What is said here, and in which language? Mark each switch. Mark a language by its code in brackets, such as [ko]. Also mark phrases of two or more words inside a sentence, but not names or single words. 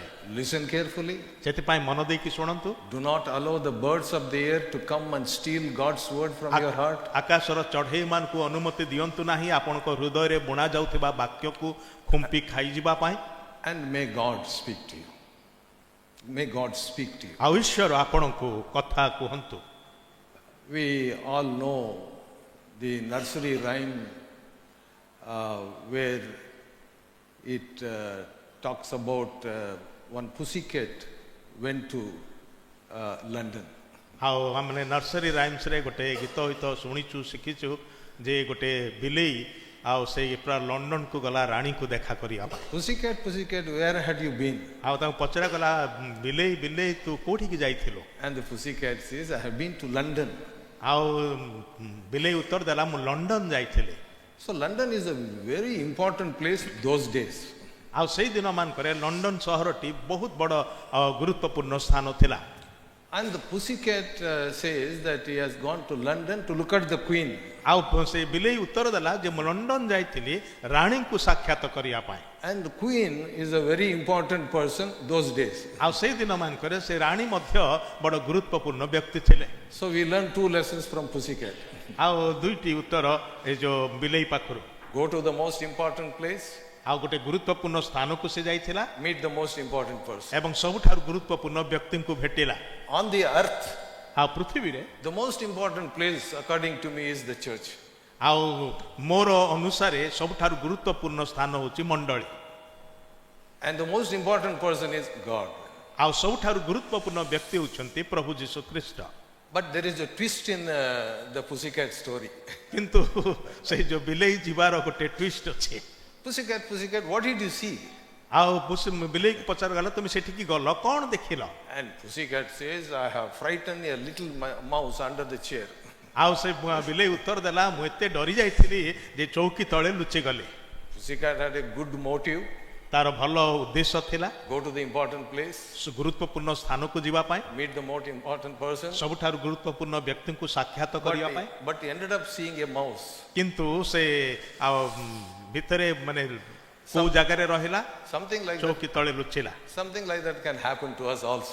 [en] Listen carefully. [or] ସେଥିପାଇଁ ମନ ଦେଇକି ଶୁଣନ୍ତୁ। [en] Do not allow the birds of the air to come and steal God's word from your heart. [or] ଆକାଶର ଚଢ଼େଇମାନଙ୍କୁ ଅନୁମତି ଦିଅନ୍ତୁ ନାହିଁ ଆପଣଙ୍କ ହୃଦୟରେ ବୁଣା ଯାଉଥିବା ବାକ୍ୟକୁ ଖୁମ୍ପି ଖାଇଯିବା ପାଇଁ। [en] And may God speak to you. May God speak to you. [or] ଆଉ ଈଶ୍ୱର ଆପଣଙ୍କୁ କଥା କୁହନ୍ତୁ। [en] We all know the nursery rhyme where it talks about one pussycat went to London. [or] ଆଉ ଆମେ [en] nursery rhymes [or] ଗୋଟେ ଗୀତ ଗୀତ ଶୁଣିଛୁ ଶିଖିଛୁ ଯେ ଗୋଟେ ବିଲେଇ ଆଉ ସେଇ ପୁରା ଲଣ୍ଡନକୁ ଗଲା ରାଣୀକୁ ଦେଖା କରିବା ପାଇଁ। [en] Pussycat, pussycat, where had you been? [or] ଆଉ ତାଙ୍କୁ ପଚରା ଗଲା ବିଲେଇ ବିଲେଇ ତୁ କୋଉଠିକି ଯାଇଥିଲୁ? [en] And the pussycat says, I have been to London. [or] ଆଉ ବିଲେଇ ଉତ୍ତର ଦେଲା ମୁଁ ଲଣ୍ଡନ ଯାଇଥିଲି। [en] So London is a very important place those days. [or] ଆଉ ସେଇ ଦିନ ମାନଙ୍କରେ ଲଣ୍ଡନ ସହରଟି ବହୁତ ବଡ଼ ଗୁରୁତ୍ୱପୂର୍ଣ୍ଣ ସ୍ଥାନ ଥିଲା। [en] And the pussycat says that he has gone to London to look at the queen. [or] ଆଉ ସେ ବିଲେଇ ଉତ୍ତର ଦେଲା ଯେ ମୁଁ ଲଣ୍ଡନ ଯାଇଥିଲି ରାଣୀଙ୍କୁ ସାକ୍ଷାତ କରିବା ପାଇଁ। [en] And the queen is a very important person those days. [or] ଆଉ ସେଇ ଦିନ ମାନଙ୍କରେ ସେ ରାଣୀ ମଧ୍ୟ ବଡ଼ ଗୁରୁତ୍ୱପୂର୍ଣ୍ଣ ବ୍ୟକ୍ତି ଥିଲେ। [en] So we learn two lessons from pussycat. [or] ଆଉ ଦୁଇଟି ଉତ୍ତର ଏ ଯୋଉ ବିଲେଇ ପାଖରୁ। [en] Go to the most important place, [or] ଆଉ ଗୋଟେ ଗୁରୁତ୍ୱପୂର୍ଣ୍ଣ ସ୍ଥାନକୁ ସେ ଯାଇଥିଲା [en] meet the most important person. [or] ଏବଂ ସବୁଠାରୁ ଗୁରୁତ୍ୱପୂର୍ଣ୍ଣ ବ୍ୟକ୍ତିଙ୍କୁ ଭେଟିଲା। [en] On the earth, [or] ଆଉ ପୃଥିବୀରେ [en] the most important place according to me is the church. [or] ଆଉ ମୋର ଅନୁସାରେ ସବୁଠାରୁ ଗୁରୁତ୍ୱପୂର୍ଣ୍ଣ ସ୍ଥାନ ହେଉଛି ମଣ୍ଡଳୀ। [en] And the most important person is God. [or] ଆଉ ସବୁଠାରୁ ଗୁରୁତ୍ୱପୂର୍ଣ୍ଣ ବ୍ୟକ୍ତି ହେଉଛନ୍ତି ପ୍ରଭୁ ଯୀଶୁ ଖ୍ରୀଷ୍ଟ। [en] But there is a twist in the pussycat story. [or] କିନ୍ତୁ ସେଇ ଯୋଉ ବିଲେଇ ଯିବାର ଗୋଟେ ଟ୍ୱିଷ୍ଟ ଅଛି। [en] Pussycat, pussycat, what did you see? [or] ଆଉ ବିଲେଇକି ପଚାରଗଲା ତୁମେ ସେଠିକି ଗଲ କ'ଣ ଦେଖିଲ? [en] And pussycat says, I have frightened a little mouse under the chair. [or] ଆଉ ସେ ବିଲେଇ ଉତ୍ତର ଦେଲା ମୁଁ ଏତେ ଡରି ଯାଇଥିଲି ଯେ ଚୌକି ତଳେ ଲୁଚିଗଲି। [en] Pussycat had a good motive. [or] ତାର ଭଲ ଉଦ୍ଦେଶ୍ୟ ଥିଲା [en] Go to the important place, [or] ଗୁରୁତ୍ୱପୂର୍ଣ୍ଣ ସ୍ଥାନକୁ ଯିବା ପାଇଁ, [en] meet the most important person. [or] ସବୁଠାରୁ ଗୁରୁତ୍ୱପୂର୍ଣ୍ଣ ବ୍ୟକ୍ତିଙ୍କୁ ସାକ୍ଷାତ କରିବା ପାଇଁ। [en] But he ended up seeing a mouse. [or] କିନ୍ତୁ ସେ ଆଉ ଭିତରେ ମାନେ କୋଉ ଜାଗାରେ ରହିଲା [en] Something like that. [or] ଚୌକି ତଳେ ଲୁଚିଲା। [en] Something like that can happen to us also.